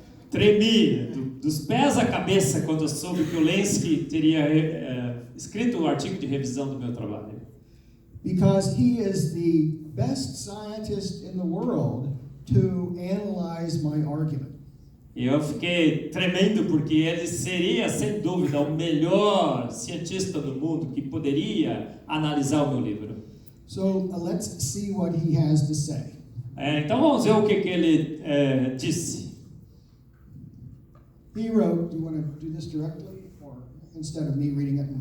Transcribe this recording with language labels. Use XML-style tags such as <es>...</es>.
<pt>Tremi dos pés à cabeça quando eu soube que o Lenski teria escrito o artigo de revisão do meu trabalho.</pt> <en>Because he is the best scientist in the world to analyze my argument.</en> <pt>E eu fiquei tremendo porque ele seria, sem dúvida, o melhor cientista do mundo que poderia analisar o meu livro.</pt> <en>So let's see what he has to say.</en> <pt>Então vamos ver o que ele disse.</pt> <en>He wrote, do you want to do this directly or instead of me reading it?</en>